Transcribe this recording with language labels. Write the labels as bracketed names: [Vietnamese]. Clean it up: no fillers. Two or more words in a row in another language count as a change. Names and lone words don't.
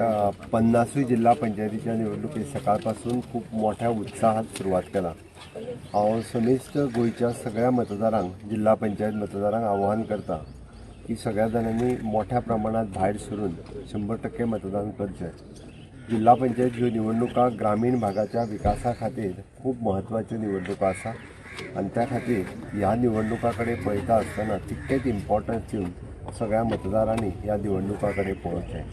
[Konkani] 50 जिल्हा पंचायतीच्या निवडणुके सकाळपासून खूप मोठ्या उत्साहात सुरुवात केला. हांव समेस्त गोंयच्या सगळ्या मतदारांक जिल्हा पंचायत मतदारांक आव्हान करता की सगळ्या जाणांनी मोठ्या प्रमाणात भायर सरून 100% मतदान करचें. जिल्हा पंचायत ह्यो निवडणुका ग्रामीण भागाच्या विकासा खातीर खूप म्हत्वाच्यो निवडणुका आसा आणि त्या खातीर ह्या निवडणुकाकडे पळयता आसतना तितकेच इम्पॉर्टन्स दिवन सगळ्या मतदारांनी ह्या निवडणुकाकडे पळोवचें.